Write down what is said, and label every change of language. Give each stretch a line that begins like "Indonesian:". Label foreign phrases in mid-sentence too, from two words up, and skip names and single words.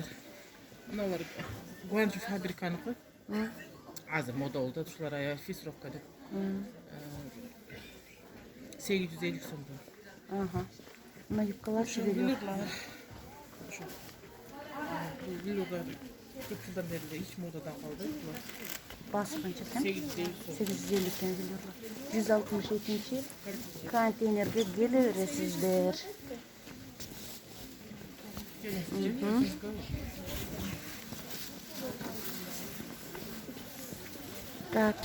Kyrgyz: Мыналар Гуанчжу фабриканыкы. Азыр мода болуп атат, ушулар аябай фисровка деп. 850 сомдон. Мына юбкаларчы белер. Ошо. Бул көп жылдан бери ич модадан калды.
Uzbek: Bas qancha ekan? 850 850 ekan biliyorlar. 162 konteynerga kelaverasizlar. Так.